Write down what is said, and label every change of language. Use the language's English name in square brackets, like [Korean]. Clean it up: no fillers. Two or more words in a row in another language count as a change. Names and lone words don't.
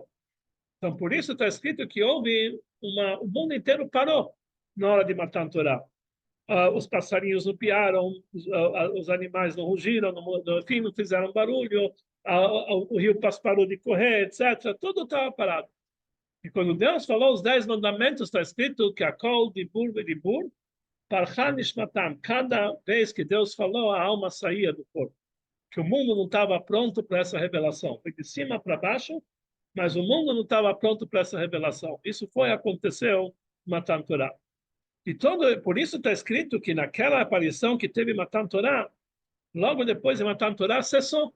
[Portuguese] Então, por isso está escrito que houve o mundo inteiro parou na hora de Matan Torá. Os passarinhos não piaram, os animais não rugiram, enfim, não fizeram barulho, o rio parou de correr, etc. Tudo estava parado. E quando Deus falou os 10 mandamentos, está escrito que a [Hebrew] כל דיבור ודיבור, פרחה נשמתם. [Portuguese] Cada vez que Deus falou, a alma saía do corpo. Que o mundo não estava pronto para essa revelação. Foi de cima para baixo, mas o mundo não estava pronto para essa revelação. Isso aconteceu em Matan Torá. E por isso está escrito que naquela aparição que teve Matan Torá, logo depois de Matan Torá, cessou.